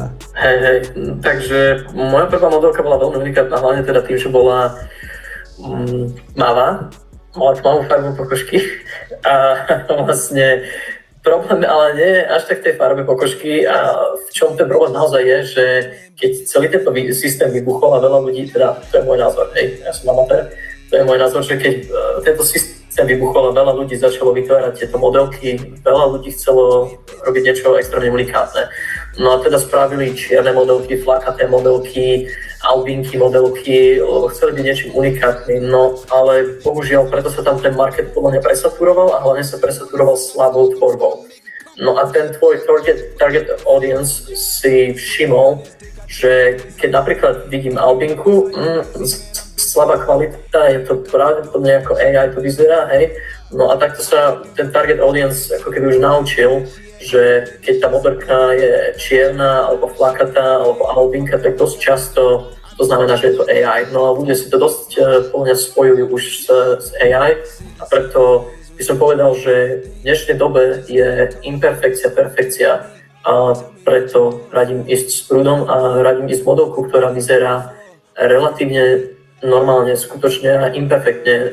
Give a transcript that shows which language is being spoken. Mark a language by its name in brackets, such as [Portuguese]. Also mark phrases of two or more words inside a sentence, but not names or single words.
[Slovak] Hej, takže moja prvá modelka bola veľmi unikátna, hlavne teda tým, že bola mala tmavú farbu pokožky a vlastne problém ale nie je až tak tej farbe pokožky a v čom ten problém naozaj je, že keď celý tento systém vybuchol a veľa ľudí, teda to je môj názor, hej, ja som amatér, to je môj názor, že keď tento systém vybuchol a veľa ľudí začalo vytvárať tieto modelky, veľa ľudí chcelo robiť niečo extrémne unikátne. No a teda spravili čierne modelky, flakaté modelky, albínky modelky, chceli byť niečím unikátnym, no ale bohužiaľ preto sa tam ten market podľa mňa presaturoval a hlavne sa presaturoval slabou tvorbou. No a ten tvoj [English] target audience [Slovak] si všimol, že keď napríklad vidím albinku, slabá kvalita, je to pravdepodobne ako AI to vyzerá, hej. No a takto sa ten [English] target audience [Slovak] ako keby už naučil, že keď tá modelka je čierna, alebo flakatá, alebo albinka, tak dosť často to znamená, že je to AI. No a ľudia si to dosť podľa mňa spojujú už s AI a preto by som povedal, že v dnešnej dobe je imperfekcia, perfekcia a preto radím ísť s prúdom a radím ísť modelku, ktorá vyzerá relatívne normálne, skutočne a imperfektne.